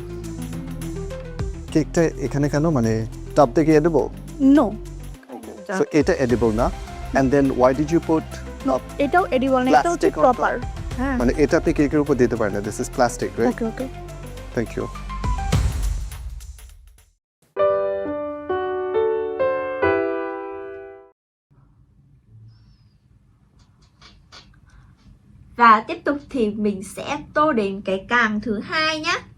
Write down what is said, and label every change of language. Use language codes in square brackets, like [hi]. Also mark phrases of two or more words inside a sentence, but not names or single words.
[bn] কেকটা এখানে কেন, মানে টপ থেকে এডিবল? [en] no. so [bn] এটা এডিবল না? [en] and then why did you put? [bn] নো, এটাও এডিবল না, এটা হচ্ছে প্রপার। হ্যাঁ, মানে এটা আপনি কেকের উপর দিতে পারেন না। [en] this is plastic, right? okay okay, thank you. [vi] Và tiếp tục thì mình sẽ tô đến cái càng thứ hai nhé.